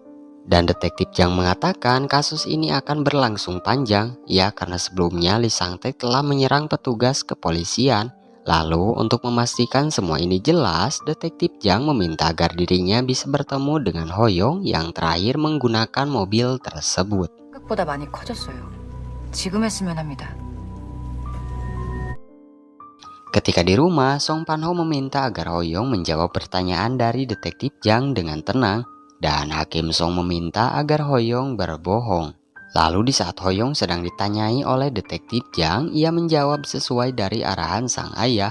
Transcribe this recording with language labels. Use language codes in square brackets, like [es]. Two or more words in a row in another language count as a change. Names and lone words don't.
[id] Dan detektif Jang mengatakan kasus ini akan berlangsung panjang, ya karena sebelumnya Lee Sang-taek telah menyerang petugas kepolisian. Lalu untuk memastikan semua ini jelas, detektif Jang meminta agar dirinya bisa bertemu dengan Hoyong yang terakhir menggunakan mobil tersebut. [ko] 생각보다 많이 커졌어요. 지금 했으면 합니다. [id] Ketika di rumah, Song Pan-ho meminta agar Hoyong menjawab pertanyaan dari detektif Jang dengan tenang, dan Hakim Song meminta agar Hoyong berbohong. Lalu di saat Hoyong sedang ditanyai oleh detektif Jang, ia menjawab sesuai dari arahan sang ayah.